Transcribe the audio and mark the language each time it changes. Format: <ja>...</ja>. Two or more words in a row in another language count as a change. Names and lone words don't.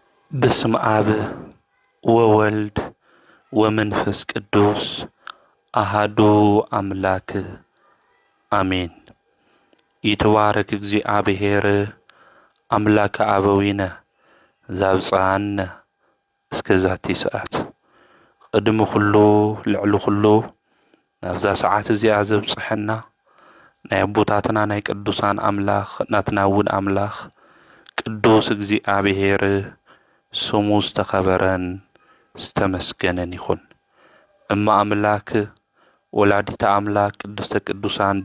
<gez>በስመ አብ ወወልድ ወመንፈስ ቅዱስ አሃዱ አምላክ አሜን። ይትባረክ እግዚአብሔር አምላከ አበዊነ ዘአብጽሐነ እስከ ዛቲ ሰዓት።</gez> <ti>ቅድሚ ኩሉ ልዕሊ ኩሉ ናብዛ ሰዓት እዚኣ ዘብጽሐና ናይ አቦታትና ናይ ቅዱሳን አምላኽ ናትና እውን አምላኽ ቅዱስ እግዚአብሔር ስሙ ዝተኸበረን ዝተመስገነን ይኹን።</ti> <gez>እማ አምላክ ወላዲተ አምላክ ቅድስተ ቅዱሳን</gez>